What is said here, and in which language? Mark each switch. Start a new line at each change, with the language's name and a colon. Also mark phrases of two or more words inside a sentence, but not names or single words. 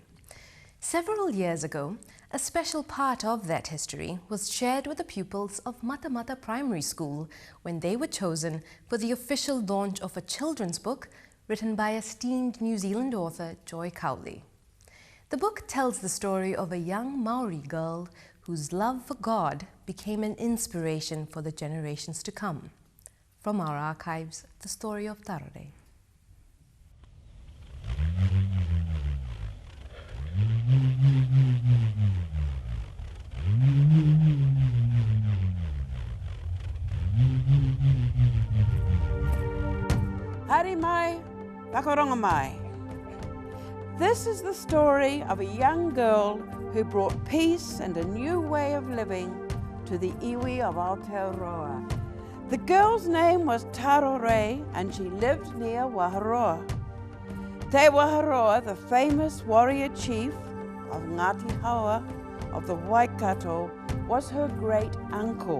English: Several years ago, a special part of that history was shared with the pupils of Matamata Primary School when they were chosen for the official launch of a children's book written by esteemed New Zealand author Joy Cowley. The book tells the story of a young Maori girl whose love for God became an inspiration for the generations to come. From our archives, the story of Tarore.
Māori: Haere mai, whakaronga mai.
English: This is the story of a young girl who brought peace and a new way of living to the iwi of Aotearoa. The girl's name was Tarore and she lived near Waharoa. Te Waharoa, the famous warrior chief of Ngāti Haua of the Waikato, was her great uncle.